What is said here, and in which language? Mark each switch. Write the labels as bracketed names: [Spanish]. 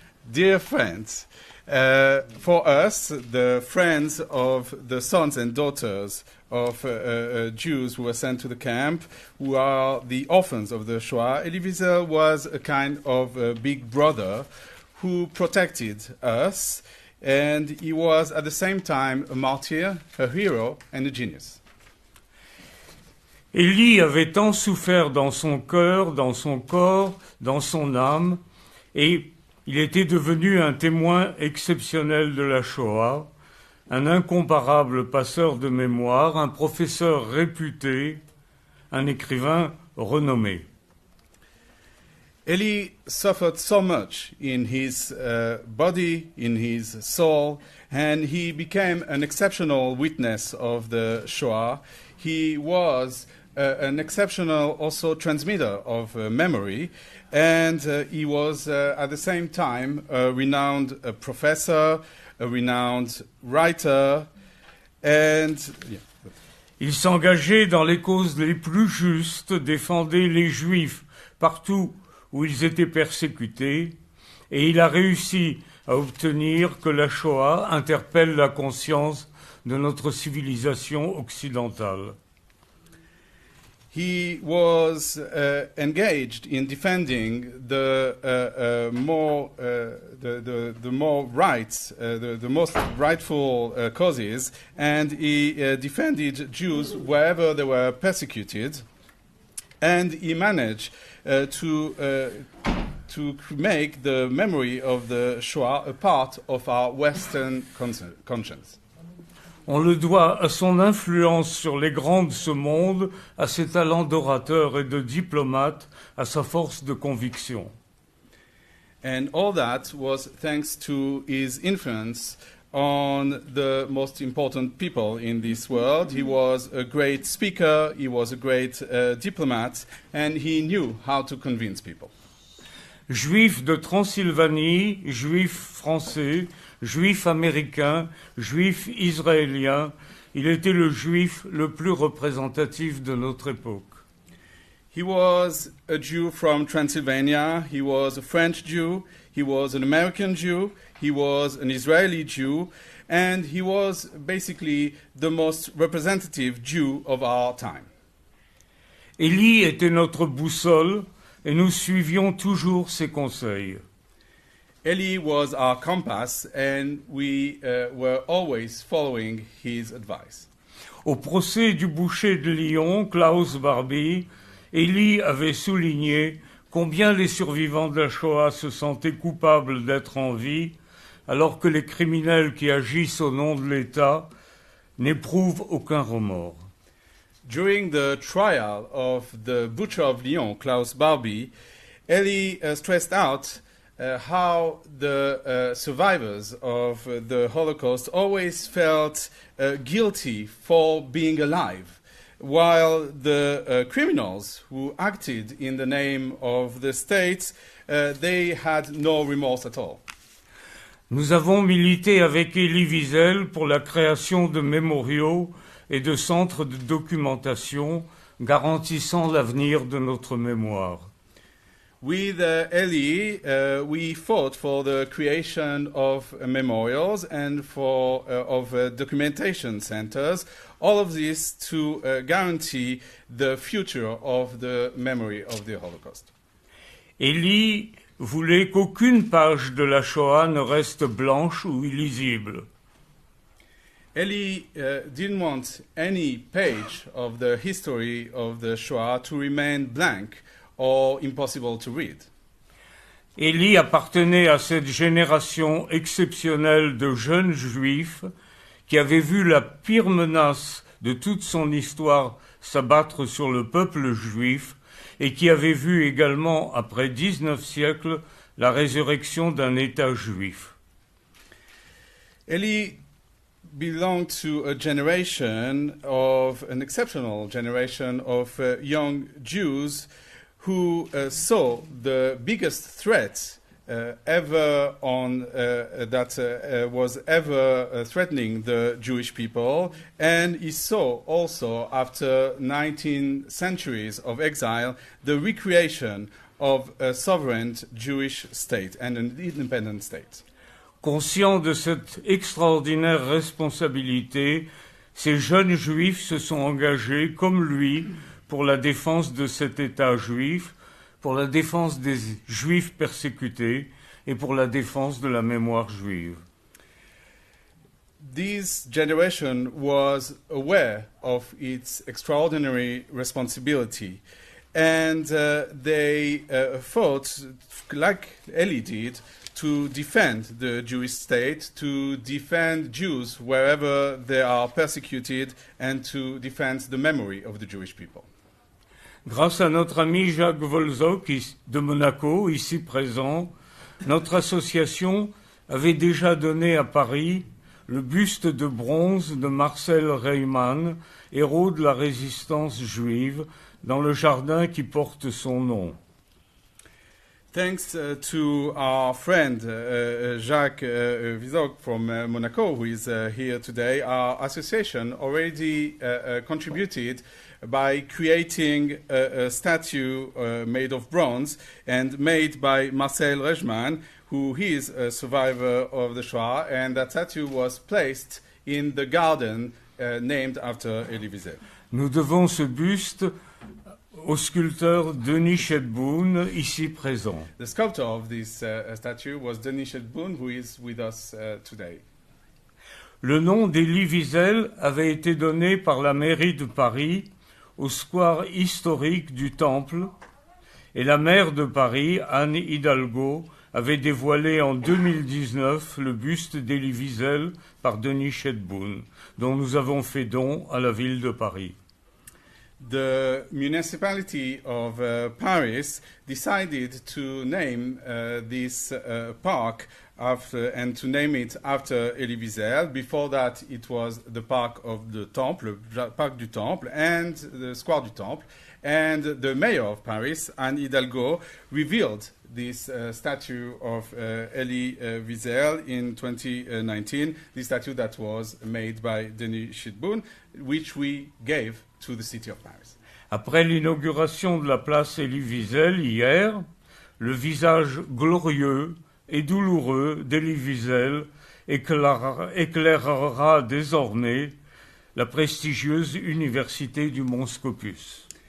[English] Dear friends, for us, the friends of the sons and daughters of Jews who were sent to the camp, who are the orphans of the Shoah, Elie Wiesel was a kind of a big brother who protected us, and he was at the same time a martyr, a hero, and a genius. [French] Elie avait tant souffert dans son cœur, dans son corps, dans son âme, et il était devenu un témoin exceptionnel de la Shoah, un incomparable passeur de mémoire, un professeur réputé, un écrivain renommé. [English] Elie suffered so much in his body, in his soul, and he became an exceptional witness of the Shoah. He was an exceptional also transmitter of memory, and he was at the same time a renowned professor, a renowned writer, and [French] il s'engageait dans les causes les plus justes, défendait les Juifs partout où ils étaient persécutés, et il a réussi à obtenir que la Shoah interpelle la conscience de notre civilisation occidentale. [English] He was engaged in defending the more rights, the most rightful causes, and he defended Jews wherever they were persecuted, and he managed to make the memory of the Shoah a part of our Western conscience. [French] On le doit à son influence sur les grands de ce monde, à ses talents d'orateur et de diplomate, à sa force de conviction. [English] And all that was thanks to his influence on the most important people in this world. He was a great speaker, he was a great diplomat, and he knew how to convince people. [French] Juif de Transylvanie, juif français, juif américain, juif israélien, il était le juif le plus représentatif de notre époque. [English] He was a Jew from Transylvania, he was a French Jew, he was an American Jew, he was an Israeli Jew, and he was basically the most representative Jew of our time. [French] Elie était notre boussole et nous suivions toujours ses conseils. [English] Elie was our compass, and we were always following his advice. [French] Au procès du boucher de Lyon, Klaus Barbie, Elie avait souligné combien les survivants de la Shoah se sentaient coupables d'être en vie, alors que les criminels qui agissent au nom de l'État n'éprouvent aucun remords. [English] During the trial of the butcher of Lyon, Klaus Barbie, Elie stressed out how the survivors of the Holocaust always felt guilty for being alive, while the criminals who acted in the name of the state, they had no remorse at all. [French] Nous avons milité avec Elie Wiesel pour la création de mémoriaux et de centres de documentation garantissant l'avenir de notre mémoire. [English] With Elie, we fought for the creation of memorials and of documentation centers, all of this to guarantee the future of the memory of the Holocaust. [French] Elie voulait qu'aucune page de la Shoah ne reste blanche ou illisible. [English] Elie didn't want any page of the history of the Shoah to remain blank or impossible to read. [French] Elie appartenait à cette génération exceptionnelle de jeunes juifs qui avaient vu la pire menace de toute son histoire s'abattre sur le peuple juif et qui avaient vu également, après 19 siècles, la résurrection d'un État juif. [English] Elie belonged to a generation of an exceptional generation of young Jews who saw the biggest threat ever was ever threatening the Jewish people, and he saw also, after 19 centuries of exile, the recreation of a sovereign Jewish state and an independent state. [French] Conscients de cette extraordinaire responsabilité, ces jeunes juifs se sont engagés, comme lui, pour la défense de cet État juif, pour la défense des juifs persécutés et pour la défense de la mémoire juive. [English] This generation was aware of its extraordinary responsibility, and they fought, like Elie did, to defend the Jewish state, to defend Jews wherever they are persecuted, and to defend the memory of the Jewish people. [French] Grâce à notre ami Jacques Volzok de Monaco, ici présent, notre association avait déjà donné à Paris le buste de bronze de Marcel Reimann, héros de la résistance juive, dans le jardin qui porte son nom. [English] Thanks to our friend Jacques Wiesel from Monaco, who is here today, our association already contributed by creating a statue made of bronze and made by Marcel Rejman, who is a survivor of the Shoah, and that statue was placed in the garden named after Elie Wiesel. [French] Nous devons ce buste au sculpteur Denis Chedboun, ici présent. [English] The sculptor of this statue was Denis Chedboun, who is with us today. [French] Le nom d'Elie Wiesel avait été donné par la mairie de Paris au square historique du Temple, et la maire de Paris, Anne Hidalgo, avait dévoilé en 2019 le buste d'Elie Wiesel par Denis Chedboun, dont nous avons fait don à la ville de Paris. [English] The municipality of Paris decided to name this park and to name it after Elie Wiesel. Before that, it was the Parc of the Temple, le Parc du Temple, and the Square du Temple. And the mayor of Paris, Anne Hidalgo, revealed this statue of Elie Wiesel in 2019, the statue that was made by Denis Chedboun, which we gave to the city of Paris. [French] Après l'inauguration de la place Elie Wiesel hier, le visage glorieux et douloureux d'Elie Wiesel éclairera désormais la prestigieuse université du Mont Scopus.